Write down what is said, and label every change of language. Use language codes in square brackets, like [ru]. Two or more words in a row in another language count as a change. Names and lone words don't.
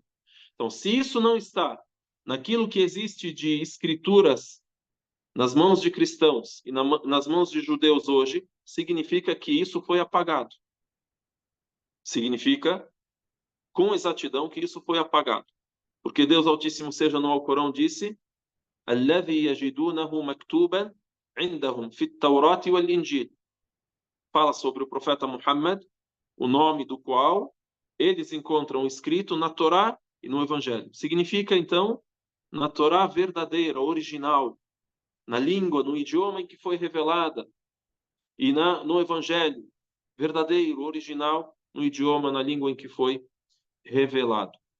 [pt] Então, se isso não está naquilo que existe de escrituras nas mãos de cristãos e nas mãos de judeus hoje, significa que isso foi apagado. Significa, com exatidão, que isso foi apagado. Porque Deus Altíssimo seja no Alcorão disse: [ar] "الذي يجدونه مكتوبا عندهم في التوراة والإنجيل." [pt] Fala sobre o profeta Muhammad, o nome do qual eles encontram escrito na Torá e no Evangelho. Significa, então, na Torá verdadeira, original, na língua, no idioma em que foi revelada, e no Evangelho verdadeiro, original, no idioma, na língua em que foi revelado.